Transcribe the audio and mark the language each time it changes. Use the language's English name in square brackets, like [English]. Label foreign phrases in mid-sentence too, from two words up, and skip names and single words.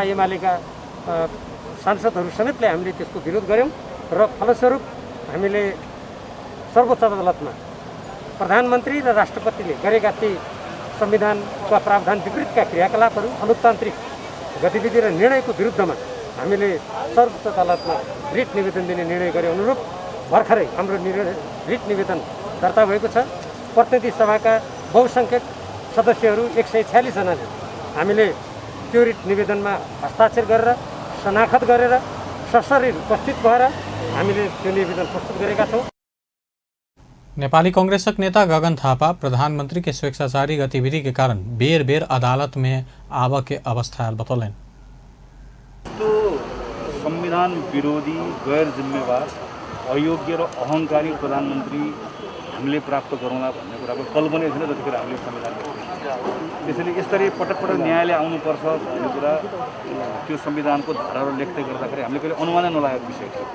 [Nepali] एमालेका सांसदहरू समेतले हामीले त्यसको विरोध गऱ्यौँ र फलस्वरूप हामीले सर्वोच्च अदालतमा प्रधानमन्त्री र राष्ट्रपतिले गरेका ती संविधानका प्रावधान विपरीतका क्रियाकलापहरू, अलोकतान्त्रिक गतिविधि र निर्णयको विरुद्धमा हामीले सर्वोच्च अदालतमा रिट निवेदन दिने निर्णय गरे अनुरूप भर्खरै हाम्रो रिट निवेदन दर्ता भएको छ। प्रतिनिधि सभाका बहुसङ्ख्यक सदस्यहरू 146 जनाले हामीले त्यो रिट निवेदनमा हस्ताक्षर गरेर शनाखत गरेर सशरीर उपस्थित भएर हामीले त्यो निवेदन प्रस्तुत गरेका छौँ। [Maithili] नेपाली कांग्रेसक नेता गगन थापा प्रधानमंत्री के स्वेच्छाचारी गतिविधि के कारण बेर बेर अदालत में आव के अवस्था बतौलन। [Nepali] तो संविधान विरोधी, गैर जिम्मेवार, अयोग्य र अहंकारी प्रधानमन्त्री हामीले प्राप्त गरौँला भन्ने कुराको कल्पना छैन जतिखेर हामीले संविधान त्यसैले यसरी पटक पटक न्यायालय आउनुपर्छ भन्ने कुरा त्यो संविधानको धाराहरू लेख्दै गर्दाखेरि हामीले कहिले अनुमानै नलागेको विषय थियो।